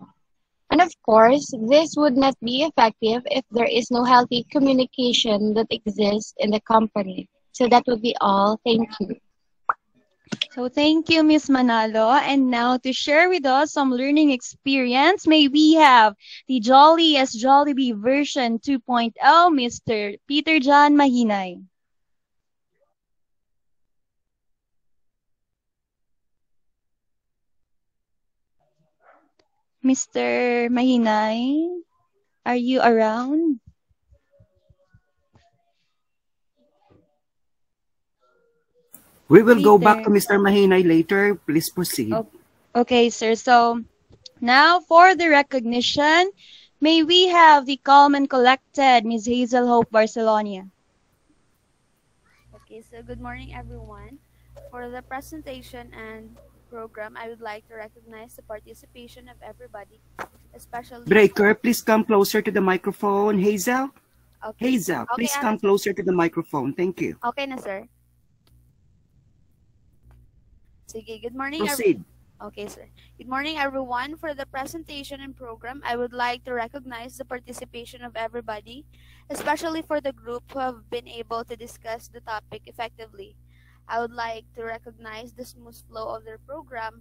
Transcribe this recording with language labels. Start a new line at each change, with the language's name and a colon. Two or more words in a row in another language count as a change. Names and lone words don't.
English: And of course, this would not be effective if there is no healthy communication that exists in the company. So that would be all. Thank you. So thank you, Ms. Manalo. And now to share with us some learning experience, may we have the Jolly as Jollibee version 2.0, Mr. Peter John Mahinay. Mr. Mahinay, are you around? We will go back to Mr. Mahinay later. Please proceed. Okay, sir. So now for the recognition, may we have the calm and collected Ms. Hazel Hope Barcelona. Okay, so good morning, everyone. For the presentation and program, I would like to recognize the participation of everybody, especially Breaker, please come closer to the microphone. Hazel? okay. Hazel, Okay, please Ana, come sir. closer to the microphone. Thank you.
Filipino: Okay na, sir. Sige,
English: good morning, Proceed. okay, sir. Good morning, everyone. For the presentation and program, I would like to recognize the participation of everybody, especially for the group who have been able to discuss the topic effectively. I would like to recognize the smooth flow of their program.